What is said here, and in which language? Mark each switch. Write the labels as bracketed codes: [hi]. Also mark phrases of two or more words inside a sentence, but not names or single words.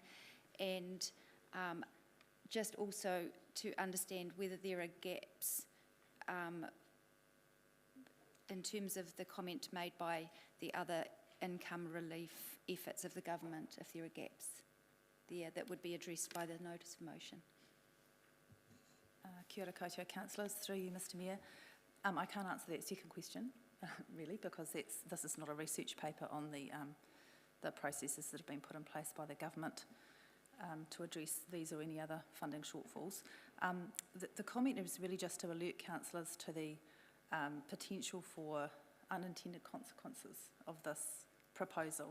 [en] And just also to understand whether there are gaps in terms of the comment made by the other income relief efforts of the government, if there are gaps there that would be addressed by the notice of motion. [mi] Kia ora koutou, [en] councillors, through you, Mr Mayor. I can't answer that second question, really, because this is not a research paper on the processes that have been put in place by the government to address these or any other funding shortfalls. The comment is really just to alert councillors to the potential for unintended consequences of this proposal.